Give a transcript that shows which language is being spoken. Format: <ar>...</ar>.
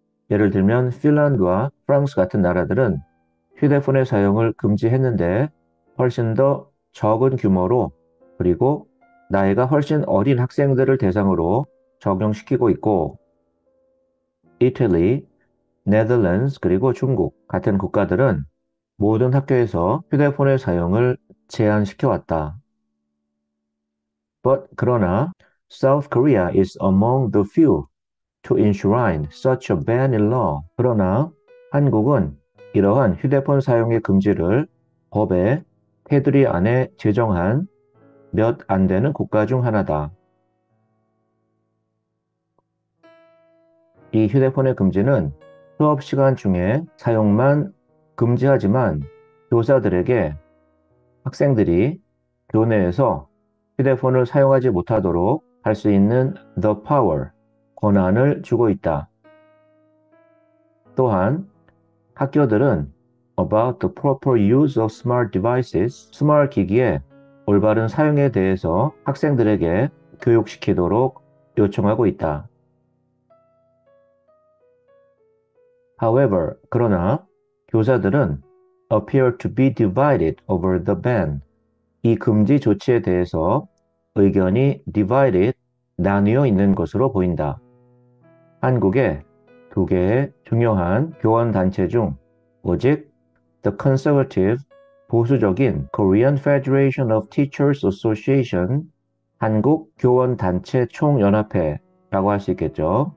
<ko>예를 들면 핀란드와 프랑스 같은 나라들은 휴대폰의 사용을 금지했는데 훨씬 더 적은 규모로 그리고 나이가 훨씬 어린 학생들을 대상으로 적용시키고 있고 이탈리, 네덜란드 그리고 중국 같은 국가들은 모든 학교에서 휴대폰의 사용을 제한시켜왔다. 그러나</ko> <en>South Korea is among the few to enshrine such a ban in law.</en> <ko>그러나 한국은 이러한 휴대폰 사용의 금지를 법의 테두리 안에 제정한 몇 안 되는 국가 중 하나다. 이 휴대폰의 금지는 수업 시간 중에 사용만 금지하지만 교사들에게 학생들이 교내에서 휴대폰을 사용하지 못하도록 할 수 있는</ko> <en>the power,</en> <ko>권한을 주고 있다. 또한 학교들은</ko> <en>about the proper use of smart devices,</en> <ko>스마트 기기의 올바른 사용에 대해서 학생들에게 교육시키도록 요청하고 있다.</ko> <en>However,</en> <ko>그러나 교사들은</ko> <en>appear to be divided over the ban.</en> <ko>이 금지 조치에 대해서 의견이 divided, 나뉘어 있는 것으로 보인다. 한국의 두 개의 중요한 교원 단체 중 오직 The Conservative, 보수적인 Korean Federation of Teachers Association, 한국 교원 단체 총연합회라고 할 수 있겠죠.</ko>